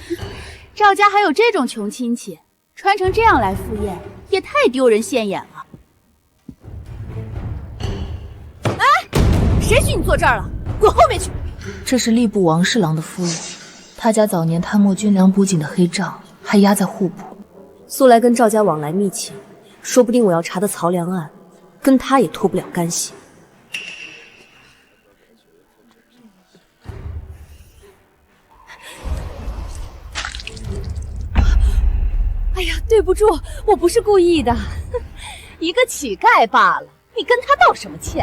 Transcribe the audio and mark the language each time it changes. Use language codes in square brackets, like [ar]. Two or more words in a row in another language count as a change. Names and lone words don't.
[zh] 趙家還有這種窮親戚，穿成這樣來赴宴，也太丟人現眼了。誰許你坐這兒了？滾後面去！這是吏部王侍郎的夫人，他家早年貪墨軍糧補給的黑賬還壓在戶部。素來跟趙家往來密切，說不定我要查的曹良案，跟他也脫不了干系。哎呀，对不住，我不是故意的，一个乞丐罢了，你跟他道什麼歉？